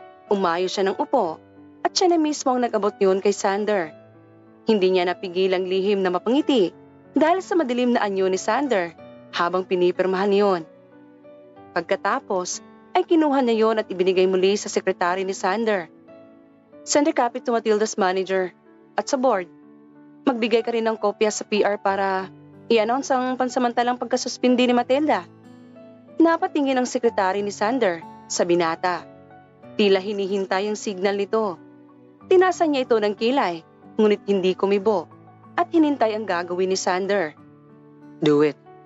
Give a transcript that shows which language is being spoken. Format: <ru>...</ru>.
<tl>Umayo siya ng upo at siya na mismo ang nag-abot yun kay Sander. Hindi niya napigilang lihim na mapangiti dahil sa madilim na anyo ni Sander habang pinipirmahan niyon. Pagkatapos ay kinuha niya yon at ibinigay muli sa sekretary ni Sander.</tl> <en>Send a copy to Matilda's manager at sa board.</en> <tl>Magbigay ka rin ng kopya sa PR para i-announce ang pansamantalang pagkasuspindi ni Matilda. Napatingin ang sekretary ni Sander sa binata. Tila hinihintay ang signal nito. Tinasa niya ito ng kilay, ngunit hindi kumibo at hinintay ang gagawin ni Sander.</tl> <en>Do it.</en>